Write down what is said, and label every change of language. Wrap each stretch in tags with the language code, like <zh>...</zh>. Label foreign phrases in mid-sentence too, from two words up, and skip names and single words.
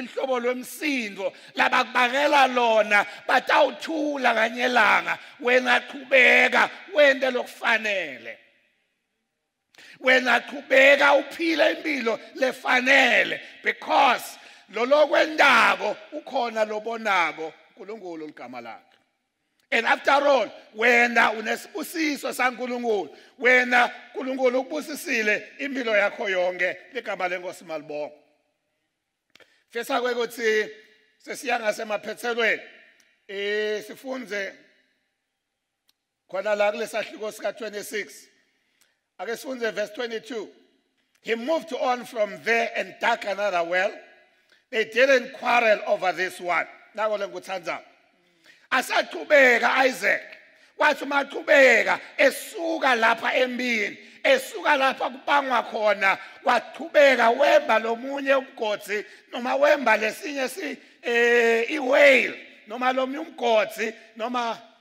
<ss>ihlobo lwemsindo labakubangela lona batawuthula kanye langa wena qhubeka wende lokufanele wena qhubeka uphile impilo lefanele because lo lokwendako ukhona lobonako uNkulunkulu ligama lakhe</ss> <en>and after all</en> <ss>wena unesibusiso saNkulunkulu wena uNkulunkulu ukubusisile impilo yakho yonke ligama lenkosi malibonga fesa kwekuthi sesiya ngasemaphethelweni sifunze khona la kulesahluko sika 26 ake sifunze verse 22</ss> <en>he moved on from there and dug another well they didn't quarrel over this one</en> <ss>nako lenguthandza asaqhubeka Isaac wathi maqhubeka esuka lapha embini esuka lapha kubangwa khona waqhubeka wemba lomunye umgodi noma wemba lesinye iwhale noma lomunye umgodi noma</ss>